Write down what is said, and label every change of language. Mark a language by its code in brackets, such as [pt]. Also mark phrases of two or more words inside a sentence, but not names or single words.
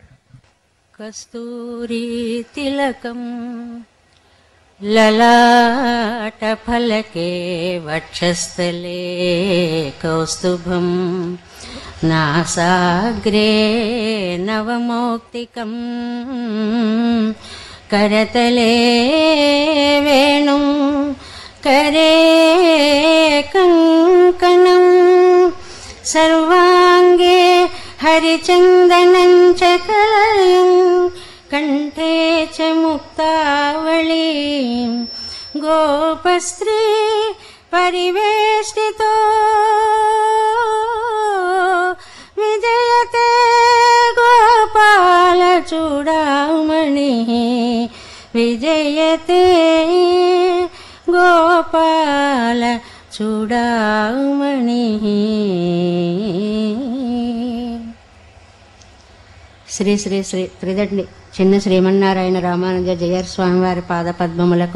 [sa] కస్తూరి తిలకం లలాట ఫలకే వక్షస్థలే కౌస్తుభం నాసాగ్రే నవమౌక్తికం కరతలే వేణుం करे कंकणं सर्वांगे हरिचंदनं च कलयं कंठे च मुक्तावली गोपस्त्री परिवेष्टितो विजयते गोपाल चूडामणि विजयते గోపాల చూడామణి. [te] శ్రీ శ్రీ శ్రీ త్రిదండి చిన్న శ్రీమన్నారాయణ రామానుజ జయర్ స్వామివారి పాదపద్మములకు,